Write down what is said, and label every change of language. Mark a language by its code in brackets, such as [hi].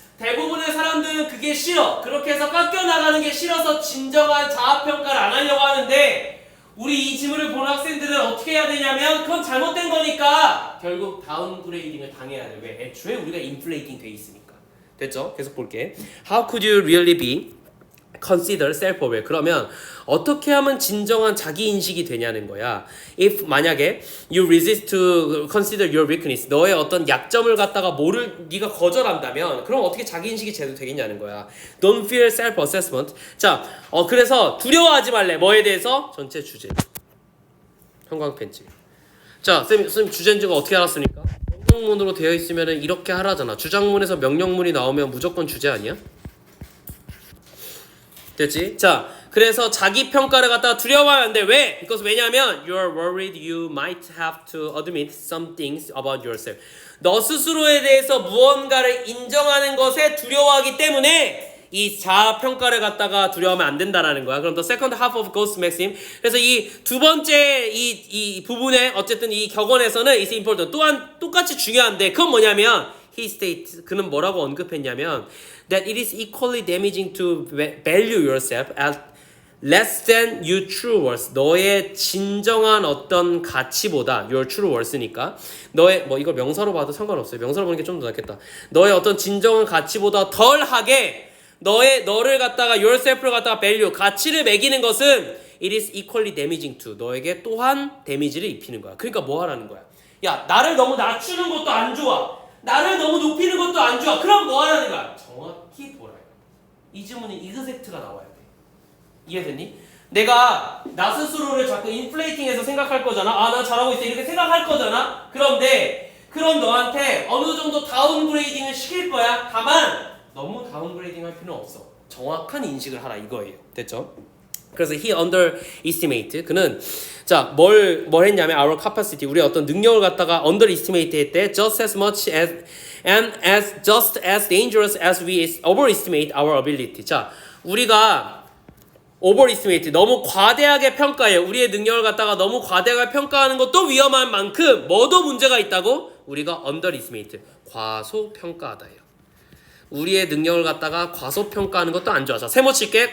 [ko] 대부분의 사람들은 그게 싫어. 그렇게 해서 깎여나가는 게 싫어서 진정한 자아평가를 안 하려고 하는데 우리 이 지문을 보는 학생들은 어떻게 해야 되냐면 그건 잘못된 거니까 결국 다운그레이딩을 당해야 돼. 왜? 애초에 우리가 인플레이팅 돼 있으니까. 됐죠? 계속 볼게. [en] How could you really be consider self-aware? [ko] 그러면 어떻게 하면 진정한 자기인식이 되냐는 거야. If 만약에 [en] you resist to consider your weakness, [ko] 너의 어떤 약점을 갖다가 네가 거절한다면 그럼 어떻게 자기인식이 제대로 되겠냐는 거야. [en] Don't fear self-assessment. [ko] 자, 그래서 두려워하지 말래. 뭐에 대해서? 전체 주제. 형광펜질. 자, 쌤 주제인지가 어떻게 알았습니까? 명령문으로 되어 있으면 이렇게 하라잖아. 주장문에서 명령문이 나오면 무조건 주제 아니야? 됐지? 자, 그래서 자기 평가를 갖다가 두려워하면 안 돼. 왜? [en] because [ko] 왜냐하면 [en] you're worried you might have to admit some things about yourself. [ko] 너 스스로에 대해서 무언가를 인정하는 것에 두려워하기 때문에 이 자아 평가를 갖다가 두려워하면 안 된다라는 거야. [en] 그럼 the second half of Ghost Maxim. [ko] 그래서 이 두 번째 이 부분에 어쨌든 이 격언에서는 [en] is important. [ko] 또한 똑같이 중요한데 그건 뭐냐면 [en] he states [ko] 그는 뭐라고 언급했냐면 [en] that it is equally damaging to value yourself as less than your true worth. [ko] 너의 진정한 어떤 가치보다 [en] your true worth [ko] 니까 너의 뭐 이걸 명사로 봐도 상관없어요. 명사로 보는 게 좀 더 낫겠다. 너의 어떤 진정한 가치보다 덜하게 너를 갖다가 yourself를 갖다가 value 가치를 매기는 것은 [en] it is equally damaging to [ko] 너에게 또한 데미지를 입히는 거야. 그러니까 뭐 하라는 거야? 야, 나를 너무 낮추는 것도 안 좋아. 나를 너무 높이는 것도 안 좋아. 그럼 뭐 하라는 거야? 정확히 보라. 이 질문은 exact가 나와야 돼. 이해됐니? 내가 나 스스로를 자꾸 인플레이팅해서 생각할 거잖아. 아, 나 잘하고 있어. 이렇게 생각할 거잖아. 그런데 그런 너한테 어느 정도 다운그레이딩을 시킬 거야. 다만 너무 다운그레이딩 할 필요는 없어. 정확한 인식을 하라 이거예요. 됐죠? 그래서 he underestimate 그는 자 뭘 했냐면 [en] our capacity [ko] 우리의 어떤 능력을 갖다가 underestimate 했대. [en] just as much as and as just as dangerous as we overestimate our ability. [ko] 자 우리가 overestimate 너무 과대하게 평가해. 우리의 능력을 갖다가 너무 과대하게 평가하는 것도 위험한 만큼 뭐도 문제가 있다고? 우리가 underestimate 과소평가하다예요. 우리의 능력을 갖다가 과소평가하는 것도 안 좋아. 자, 세모 칠게.